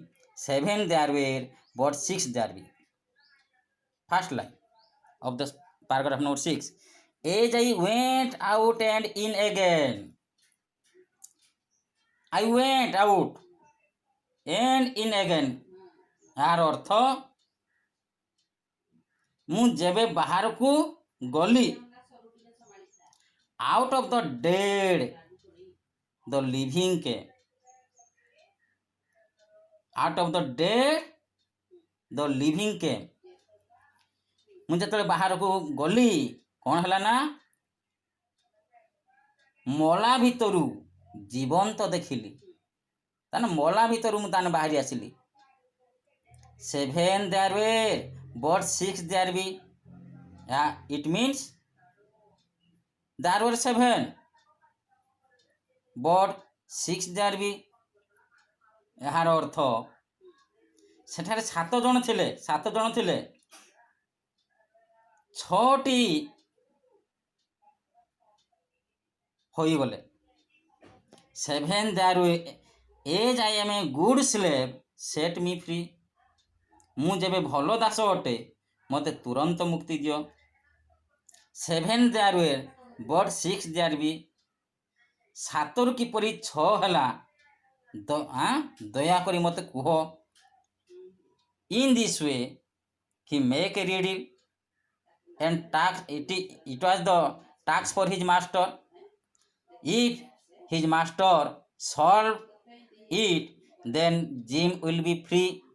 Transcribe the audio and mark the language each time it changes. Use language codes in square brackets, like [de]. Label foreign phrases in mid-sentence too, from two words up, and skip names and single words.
[en] 7 there were, but 6 there be. First line of the paragraph number 6. As I went out and in again. I went out and in again. [or] ୟାର ଅର୍ଥ ମୁଁ ଯେବେ ବାହାରକୁ ଗଲି, [en] out of the dead the living came. Out of the dead the living came. [or] ମୁଁ ଯେତେବେଳେ ବାହାରକୁ ଗଲି କ'ଣ ହେଲା ନା ମଲା ଭିତରୁ ଜୀବନ୍ତ ଦେଖିଲି। ତାହେଲେ ମଲା ଭିତରୁ ମୁଁ ତାହେଲେ ବାହାରି ଆସିଲି। [en] 7 there were, but 6 there be. It means there were 7, but 6 there be. [or] ଏହାର ଅର୍ଥ ସେଠାରେ 7 ଜଣ ଥିଲେ 6ଟି ହୋଇଗଲେ। [en] 7 there were, as I am a good slave, set me free. [or] ମୁଁ ଯେବେ ଭଲ ଦାସ ଅଟେ ମୋତେ ତୁରନ୍ତ ମୁକ୍ତି ଦିଅ। [en] 7 there were, but 6 there be. [or] 7ରୁ କିପରି 6 ହେଲା ଦୟାକରି ମୋତେ କୁହ। [en] In this way he make a riddle and it was the task for his master. If his master solve it, then Jim will be free.